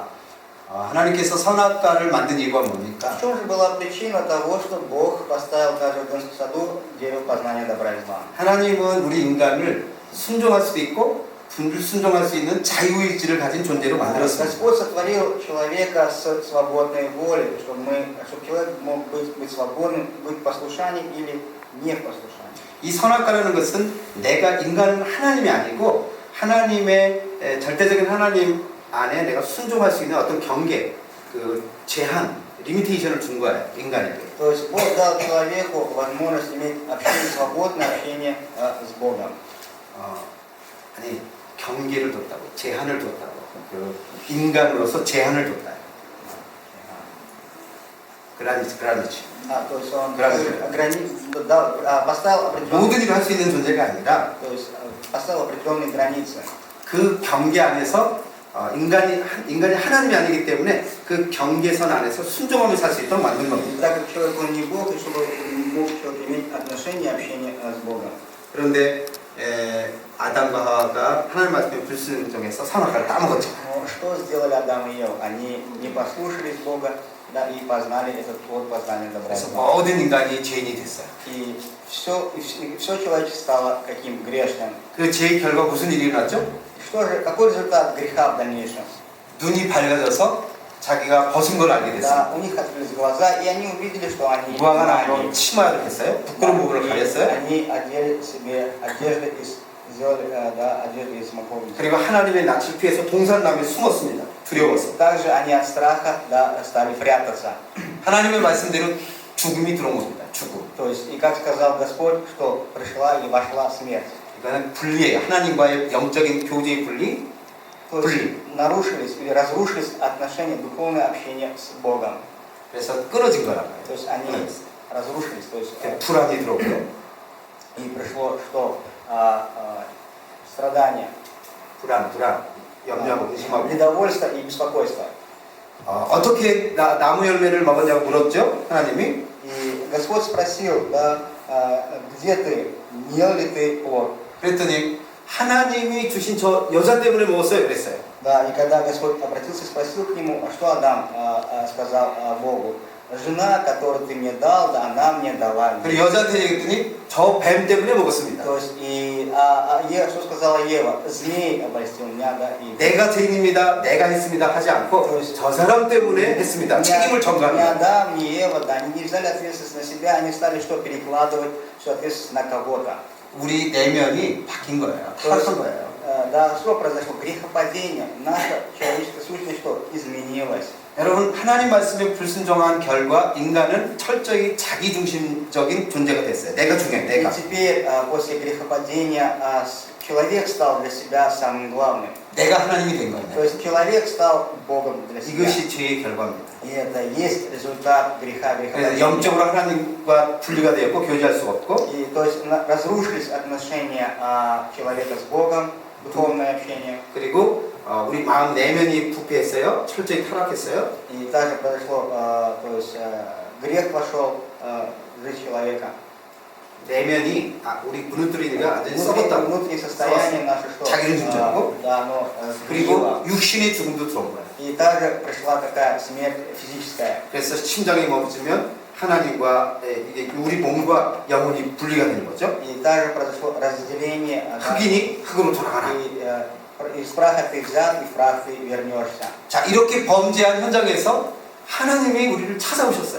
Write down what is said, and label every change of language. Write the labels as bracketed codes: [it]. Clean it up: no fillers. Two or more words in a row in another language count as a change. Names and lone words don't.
[ko] 하나님께서 선악과를 만든 이유가 [ru] В [ko] 뭡니까? [ru] чем же была причина того, что Бог поставил также в Эдемском саду дерево познания добра и зла? [ko] 하나님은 우리 인간을 순종할 수도 있고 불순종할 수 있는 자유의지를 가진 존재로 만들었습니다. [ru] Господь сотворил человека с свободной волей, чтобы человек мог быть свободным, быть послушанием или не послушанием. [ko] 이 선악과라는 것은 내가 인간은 하나님이 아니고 하나님의 절대적인 하나님 안에 내가 순종할 수 있는 어떤 경계, 그 제한, 리미테이션을 준 거예요, 인간에게. [ru] То есть Бог дал человеку возможность иметь общение, свободное общение с Богом. [ko] 아니 경계를 뒀다고, 제한을 뒀다고, 그 인간으로서 제한을 뒀다. 그라니치. [ru] То есть Он поставил определенные, [ko] 모든 일을 할 수 있는 존재가 아니라 [ru] то есть поставил определенные границы. [ko] 그 경계 안에서 인간이 하나님이 아니기 때문에 그 경계선 안에서 순종하며 살 수 있도록 만든 겁니다. [ru] Так как человек он не Бог, и чтобы мог человек иметь отношения, общение с Богом. [ko] 그런데 아담과 하와가 하나님 말씀에 불순종해서 선악과를 따먹었죠. [ru] Но что сделали Адам и Ева? Они не послушались Бога, да, и познали этот плод познания добра и [ko] 그래서 [ru] зла. [ko] 모든 인간이 죄인이 됐어요. [ru] И все человечество стало каким грешным. [ko] 그 죄의 결과 무슨 일이 일어났죠? [ru] Что же, какой результат греха в дальнейшем? [ko] 눈이 밝아져서 자기가 벗은 걸 알게 됐어요. [ru] Да, у них открылись глаза, и они увидели, что они [ko] 무화과 나무로 치마를 했어요. 부끄러운 부분을 가렸어요. [ru] Они одели себе одежды сделали одежды из смоковницы. [ko] 그리고 하나님의 낯을 피해서 동산나무에 숨었습니다. 두려워서. [ru] Также они от страха стали прятаться. [ko] 하나님의 말씀대로 죽음이 들어온 겁니다. 죽음. [ru] То есть, и как сказал Господь, что пришла и вошла смерть. [ko] 이거는 분리예요. 하나님과의 영적인 교제의 분리. [ru] То есть нарушились или разрушились отношения, духовное общение с Богом. [ko] 그래서 끊어진 거라고요. [ru] То есть они разрушились. То есть, [ko] 불안이 들어오고요. [ru] и пришло что? Страдания, [ko] 불안, 염려하고 의심하고. [ru] недовольство и беспокойство. [ko] 어떻게 나무 열매를 먹었냐고 물었죠? 하나님이. [ru] И Господь спросил, да, где ты, ел ли ты плод? [ko] 그랬더니 하나님이 주신 저 여자 때문에 먹었어요. 그랬어요. [ru] Да, и когда Господь обратился, спросил к нему, а что Адам сказал Богу? Жена, которую ты мне дал, да, она мне дала. [ko] 그리고 여자한테 얘기했더니 저 뱀 때문에 먹었습니다. [ru] То есть, и что сказала Ева? Змей обольстил меня, да, и... [ko] 내가 죄인입니다. 내가 했습니다. 하지 않고 저 사람 때문에 했습니다. 책임을 [ru] Не [ko] 전가합니다. [ru] Адам, не Ева, да, они не взяли ответственность на себя, они стали что, перекладывать всю ответственность на кого-то. [ko] 우리 내면이 바뀐 거예요. [ru] То есть, [ko] 타락한 거예요. [ru] да, что произошло? Грехопадение. Наша человеческая сущность что? Изменилась. [ko] 여러분 하나님 말씀에 불순종한 결과 인간은 철저히 자기중심적인 존재가 됐어요. 내가 중요해. [ru] И [ko] 내가. [ru] теперь, после грехопадения, человек стал для себя самым главным. [ko] 내가 하나님이 된 [ru] То [ko] 거예요. [ru] есть человек стал Богом для себя. [ko] 이것이 죄의 결과입니다. [ru] И это есть результат греха, [ko] 그래서 [ru] грехопадения. [ko] 영적으로 하나님과 분리가 되었고 교제할 수가 없고 [ru] И то есть разрушились отношения человека с Богом, духовное общение. [ko] 그리고 우리 마음 내면이 부패했어요. 철저히 타락했어요. [ru] И также произошло, то есть грех вошел в жизнь человека. [ko] 내면이 우리 무너뜨리니까 완전히 썩었다고. [ru] Внутреннее состояние наше что? [ko] 자기를 중심하고 [ru] Да, оно [ko] 그리고 [ru] сгнило. [ko] 육신의 죽음도 들어온 거예요. [ru] И также пришла такая смерть физическая. [ko] 그래서 심장이 멈추면 하나님과 이게 우리 몸과 영혼이 분리가 되는 거죠. [ru] И также произошло разделение. [ko] 흑인이 흑으로 돌아가라. [ru] И из праха ты взят, и в прах ты вернешься. [ko] 자, 이렇게 범죄한 현장에서 하나님이 우리를 찾아오셨어요.